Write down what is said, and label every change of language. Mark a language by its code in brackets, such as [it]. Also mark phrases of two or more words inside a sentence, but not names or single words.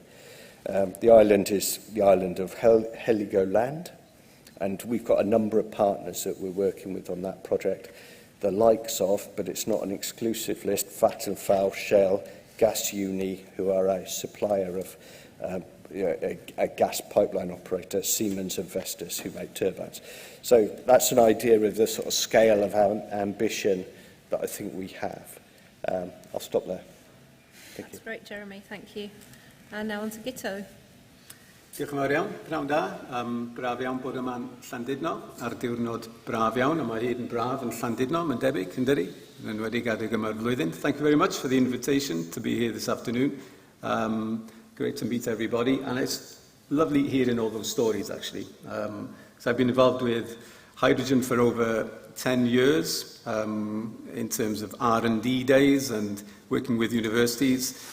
[en] The island is the island of Heligoland, and we've got a number of partners that we're working with on that project, the likes of, but it's not an exclusive list, Vattenfall, Shell, Gas Uni, who are a supplier of a gas pipeline operator, Siemens and Vestas, who make turbines. So that's an idea of the sort of scale of our ambition that I think we have. I'll stop there. Thank you. That's great, Jeremy. Thank you. And now on to Gito. [cy] Diolch yn fawr iawn, pnawn da. Braf iawn bod yma'n Llandudno ar diwrnod braf iawn, a mae hyd yn braf yn Llandudno, mae'n debyg, yn dydi? Yn wedi gadw yma'r blwyddyn. [en] Thank you very much for the invitation to be here this afternoon. Great to meet everybody, and it's lovely hearing all those stories, actually. So I've been involved with hydrogen for over 10 years in terms of R&D days and working with universities.